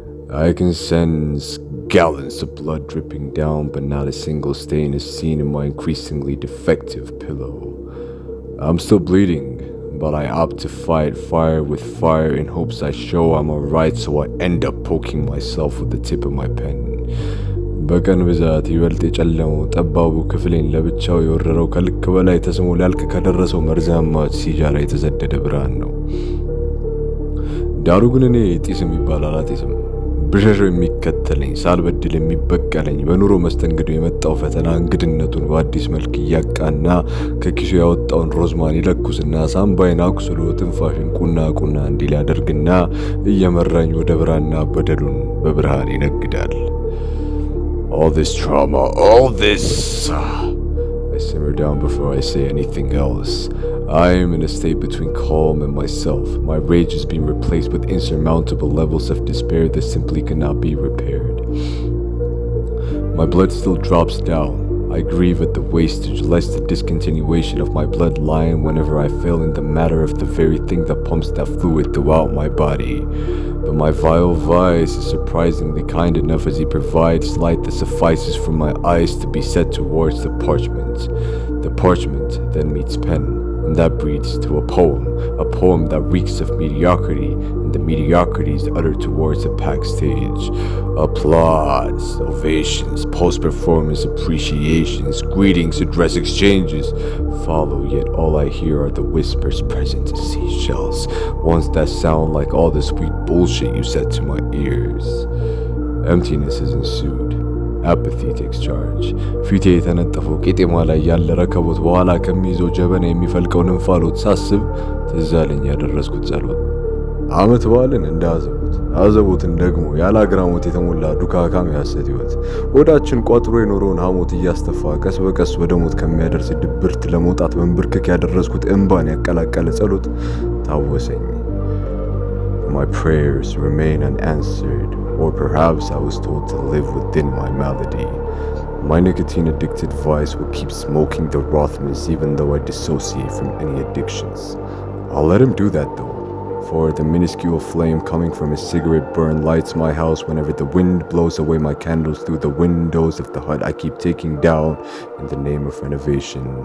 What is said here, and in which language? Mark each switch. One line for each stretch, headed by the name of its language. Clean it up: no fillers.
English: I can sense gallons of blood dripping down, but not a single stain is seen in my increasingly defective pillow. I'm still bleeding, but I opt to fight fire with fire in hopes I show I'm alright, so I end up poking myself with the tip of my pen.
Amharic: በቀን ብዛት ይበልጥ የጨለመው ጠባቡ ክፍሌን ለብቻው የወረረው ከልክ በላይ ተስሞ ሊያልቅ ከደረሰው መርዛማ ሲጃራ የተሰደደ ብርሃን ነው። ዳሩ ግን እኔ ጢስ የሚባል አላጤስም። ብሸሸው የሚከተለኝ ሳልበድል የሚበቀለኝ በኑሮ መስተንግዶ የመጣው ፈተና እንግድነቱን በአዲስ መልክ እያቃና ከኪሱ ያወጣውን ሮዝማን ይለኩስና ሳምባይን አቁስሎ ትንፋሽን ቁና ቁና እንዲል ያደርግና እየመራኝ ወደ ብራና በደሉን በብርሃን ይነግዳል።
English: All this trauma, all this... I simmer down before I say anything else. I am in a state between calm and myself. My rage is being replaced with insurmountable levels of despair that simply cannot be repaired. My blood still drops down. I grieve at the wastage, lest the discontinuation of my bloodline whenever I fail in the matter of the very thing that pumps that fluid throughout my body. But my vile vice is surprisingly kind enough as he provides light that suffices for my eyes to be set towards the parchment. The parchment then meets pen, and that breeds to a poem that reeks of mediocrity, and the mediocrity is uttered towards the packed stage. Applause, ovations, post-performance appreciations, greetings, address exchanges follow, yet all I hear are the whispers present as seashells, ones that sound like all the sweet bullshit you said to my ears. Emptiness has ensued. Apathy takes charge.
Amharic: ፊቴ የተነጠፈው ቄጤማ ላይ ያለ ረከቦት በኋላ ከሚይዘው ጀበና የሚፈልቀውን እንፋሎት ሳስብ ትዝ አለኝ ያደረስኩት ጸሎት። ዓመት በዓልን እንደ አዘቦትን ደግሞ ያለ አግራሞት የተሞላ ዱካካም ያሰት ሕይወት ወዳችን ቋጥሮ የኖረውን ሐሞት እያስተፋ ቀስ በቀስ ወደ ሞት ከሚያደርስ ድብርት ለመውጣት መንበርከክ ያደረስኩት እንባን ያቀላቀለ ጸሎት ታወሰኝ።
English: My prayers remain unanswered, or perhaps I was told to live within my malady. My nicotine-addicted vice will keep smoking the Rothmans even though I dissociate from any addictions. I'll let him do that though, for the minuscule flame coming from his cigarette burn lights my house whenever the wind blows away my candles through the windows of the hut I keep taking down in the name of renovation.